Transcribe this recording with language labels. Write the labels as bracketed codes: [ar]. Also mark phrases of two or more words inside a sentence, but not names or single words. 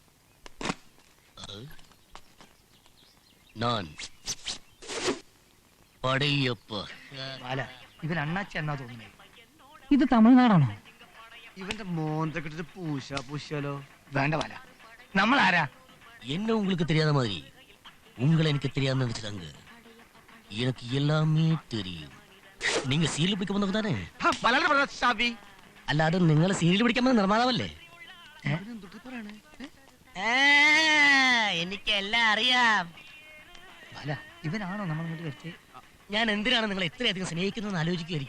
[ml] ബാല, ഇവൻ അണ്ണാച്ചി എന്നാ തോന്നുന്നത്. ഇത് തമിഴ്നാടാണോ? ഇവന്റെ മോന്തൊക്കെ ഇട്ടിട്ട് പൂശാലോ? വേണ്ട ബാല, നമ്മൾ ആരാ? [ta] என்ன உங்களுக்கு தெரியாத மாதிரி உங்களை எனக்கு தெரியாதுன்னு நினைச்சிட்டாங்க. எனக்கு எல்லாமே தெரியும். நீங்க [ml] സീരിയൽ പിടിക്കാൻ വന്നവർ [ta] தானே? [ml] ചവി അല്ലാതെ നിങ്ങളെ സീരിയൽ പിടിക്കാൻ വന്ന നിർമ്മാതാവല്ലേ? എനിക്കെല്ലാം അറിയാം. ബാല, ഇവനാണോ നമ്മൾ ഇങ്ങോട്ട് വരുത്തേ? ഞാൻ എന്തിനാണ് നിങ്ങളെ ഇത്രയധികം സ്നേഹിക്കുന്നതെന്ന് ആലോചിക്കുകയായിരിക്കും.